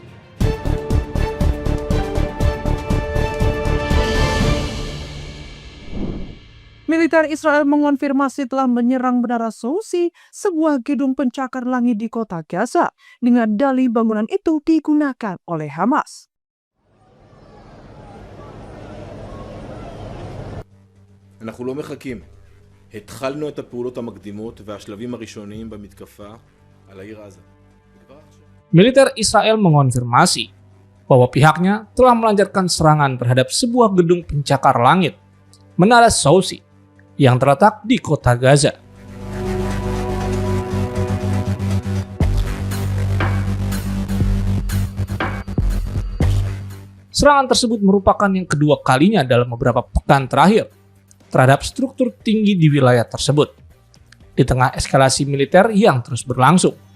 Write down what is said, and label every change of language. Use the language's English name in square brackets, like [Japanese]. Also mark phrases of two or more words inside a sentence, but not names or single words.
[Indonesian] Militer Israel mengonfirmasi telah menyerang Menara Susi, sebuah gedung pencakar langit di kota Gaza, dengan dalih bangunan itu digunakan oleh Hamas. [Hebrew] אנחנו לא מחכים. התחלנו את הפעולות המקדימות והשלבים הראשוניים במתקפה על העיר עזה. [Indonesian] Militer Israel mengonfirmasi bahwa pihaknya telah melancarkan serangan terhadap sebuah gedung pencakar langit, Menara Susi, yang terletak di kota Gaza. Serangan tersebut merupakan yang kedua kalinya dalam beberapa pekan terakhir terhadap struktur tinggi di wilayah tersebut, di tengah eskalasi militer yang terus berlangsung.